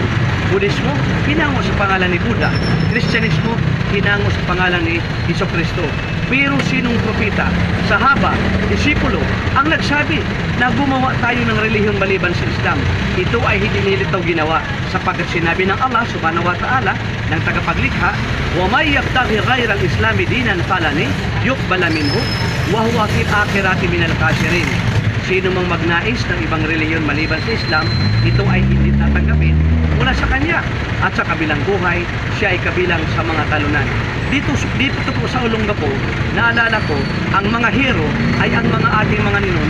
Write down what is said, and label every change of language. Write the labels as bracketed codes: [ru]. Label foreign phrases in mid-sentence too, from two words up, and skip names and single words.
[tl] Budismo, hinango sa pangalan ni Buddha. Kristyanismo, hinango sa pangalan ni Jesucristo. Pero sinong propeta, sahaba, disipulo ang nagsabi na gumawa tayo ng relihiyon maliban sa Islam? Ito ay hindi nilitaw ginawa sapagkat sinabi ng Allah [ar] سبحانه وتعالى [tl] ng tagapaglikha, [ar] "ومن يبتغ غير الإسلام دينا فلن يقبل منه وهو في الآخرة من الخاسرين." [tl] Sino mang magnais ng ibang relihiyon maliban sa Islam, ito ay hindi tatanggapin mula sa kanya, at sa kabilang buhay, siya ay kabilang sa mga talunan. Dito po sa Olongapo, naalala ko, ang mga hero ay ang mga ating mga ninuno.